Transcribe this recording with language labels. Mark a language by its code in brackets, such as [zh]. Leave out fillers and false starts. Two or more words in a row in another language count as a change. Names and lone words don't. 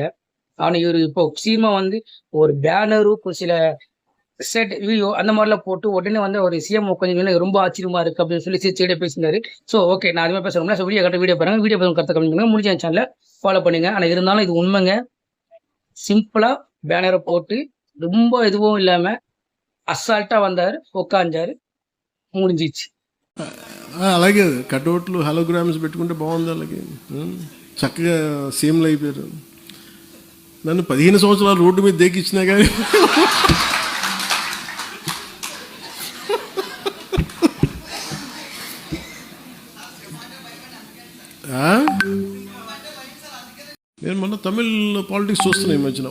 [ta] ஆனா இவரு இப்போ சீக்கிரமா வந்து ஒரு பேனரு, ஒரு சில செட் வீடியோ அந்த மாரிலாம் போட்டு உடனே வந்து ஒரு சிஎம் உட்காந்து ரொம்ப ஆச்சரியமா இருக்கு" அப்படின்னு சொல்லி சிரிச்சுக்கிட்டே பேசியிருந்தாரு. [en] So okay, [ta] நான் அதிகமா பேச விரும்பல. ஸோ வீடியோ பாருங்க. வீடியோ பார்த்து கருத்து கமெண்ட் பண்ணுங்க. முடிஞ்ச என் சேனல ஃபாலோ பண்ணுங்க. ஆனா இருந்தாலும் இது உண்மைங்க. சிம்பிளா பேனர போட்டு ரொம்ப எதுவும் இல்லாம அசால்ட்டா வந்தாரு, உட்கார்ந்தாரு, முடிஞ்சிச்சு. [te] అలాగే [en] cutouts holograms [te] పెట్టుకుంటే బాగుంది. అలాగే చక్కగా సీఎంలు అయిపోయారు. నన్ను 15 సంవత్సరాలు రోడ్డు మీద దేకిచ్చినా కానీ నేను మొన్న తమిళ్ పాలిటిక్స్ చూస్తున్నా ఈ మధ్యన.